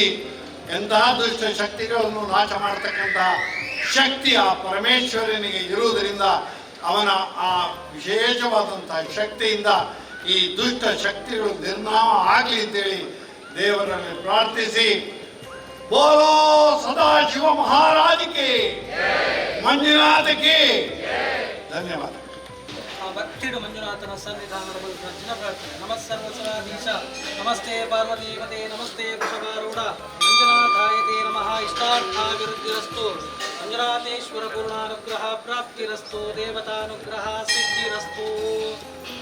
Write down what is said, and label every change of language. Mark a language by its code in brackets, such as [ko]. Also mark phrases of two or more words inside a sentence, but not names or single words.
[kn] ಎಂತಹ ದುಷ್ಟ ಶಕ್ತಿಗಳನ್ನು ನಾಶ ಮಾಡತಕ್ಕಂಥ ಶಕ್ತಿ ಆ ಪರಮೇಶ್ವರನಿಗೆ ಇರುವುದರಿಂದ ಅವನ ಆ ವಿಶೇಷವಾದಂತಹ ಶಕ್ತಿಯಿಂದ ಈ ದುಷ್ಟ ಶಕ್ತಿಗಳು ನಿರ್ನಾಮ ಆಗಲಿ ಅಂತೇಳಿ ದೇವರಲ್ಲಿ ಪ್ರಾರ್ಥಿಸಿ, ಬೋಲೋ ಸದಾಶಿವ ಮಹಾರಾಜಕ್ಕೆ, ಮಂಜುನಾಥಕ್ಕೆ ಧನ್ಯವಾದ. [tcy] ಭಕ್ತಿಡು ಮಂಜುನಾಥನ ಸನ್ನಿಧಾನದ ಮೂಲಕ ಅರ್ಜುನ ಪ್ರಾರ್ಥನೆ. [sa] ನಮಃ ಸರ್ವಸರಾಧೀಶ, ನಮಸ್ತೆ ಪಾರ್ವತೀಪತೆ, ನಮಸ್ತೆ ವೃಷಭಾರೂಢ, ಮಂಜುನಾಥಾಯತೆ ನಮಃ. ಇಷ್ಟಾರ್ಥಾಭಿವೃದ್ಧಿರಸ್ತು, ಮಂಜುನಾಥೇಶ್ವರ ಪೂರ್ಣಾನುಗ್ರಹ ಪ್ರಾಪ್ತಿರಸ್ತು, ದೇವತಾನುಗ್ರಹ ಸಿದ್ಧಿರಸ್ತು.